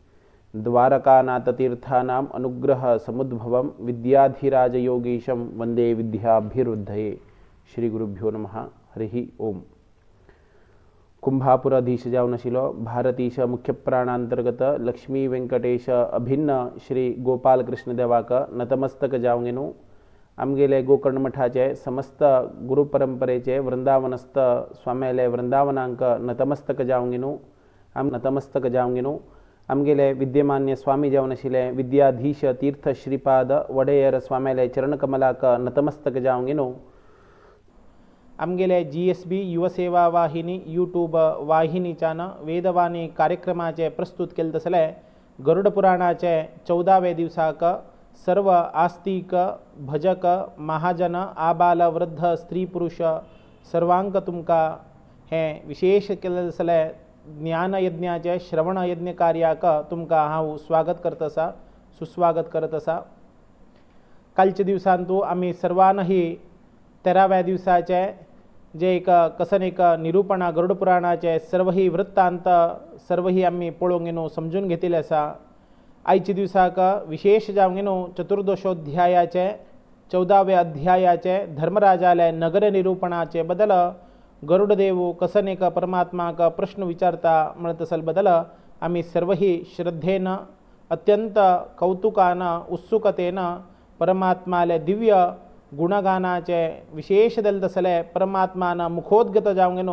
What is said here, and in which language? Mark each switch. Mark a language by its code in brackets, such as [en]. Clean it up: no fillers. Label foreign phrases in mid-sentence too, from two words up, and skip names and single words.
[sa] द्वारकानाथतीर्थानाम् अनुग्रह समुद्भवं विद्याधिराजयोगीशं वन्दे विद्याभिवृद्धये। श्री गुरुभ्यो नमः। हरिः ओम। [kok] कुंभापुराधीश जाऊन आशिल्लो भारतीश मुख्य प्राणांतर्गत लक्ष्मी वेंकटेश अभिन्न श्री गोपाल कृष्ण देवाक नतमस्तक जावंक गेलो। आमगेले गोकर्ण मठाचे समस्त गुरु परंपरेचे वृंदावनस्थ स्वाम्याले वृंदावनांक नतमस्तक जावंक गेलो। नतमस्तक जावंक गेलो। आमगेले विद्यमान्य स्वामी जावन आशिल्ले विद्याधीश तीर्थ श्रीपाद वडेयर स्वाम्याले चरणकमलाक नतमस्तक जावंक गेलो। आमगेले GSB युवसेवा वाहिनी यूट्यूब वाहिनीच्यान वेदवाणी कार्यक्रमाचे प्रस्तुत केले तसले गरुड पुराणाचे 14वे दिवसाक सर्व आस्तिक भजक महाजन आबाल वृद्ध स्त्री पुरुष सर्वांक तुमका हे विशेष केले तसले ज्ञान यज्ञाचे श्रवण यज्ञ कार्याक तुमका हांव स्वागत करत आसा, सुस्वागत करत आसा। कालच्या दिवसांतू आम्ही सर्वांही 13व्या दिवसाचे जे एक कसन एक निरूपणा गरुड पुराणाचे सर्वही वृत्तांत सर्वही आम्ही पळोवंक गेलो, समजून घेतिल्ले आसा। आयच्या दिवसाक विशेष जावंक गेलो चतुर्दशोध्यायाचे 14वे अध्यायाचे धर्मराजाले नगर निरूपणाचे बदल गरुडदेव कसन एक परमात्माक प्रश्न विचारता म्हणत असल बदल आम्ही सर्वही श्रद्धेन अत्यंत कौतुकान उत्सुकतेन परमात्माले दिव्य गुणगानाचे विशेष दिल तसले परमात्मान मुखोद्गत जावंक गेलो।